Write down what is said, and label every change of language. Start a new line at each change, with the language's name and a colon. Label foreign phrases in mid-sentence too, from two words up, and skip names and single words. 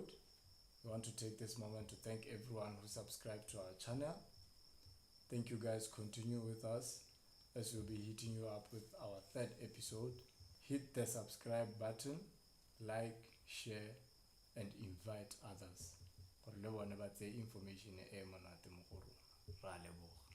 English: We want to take this moment to thank everyone who subscribed to our channel. Thank you guys. Continue with us as we'll be hitting you up with our third episode. Hit the subscribe button, like, share, and invite others.
Tswana: Gore le bone ba tse information e monate mo go rona. Ra leboga.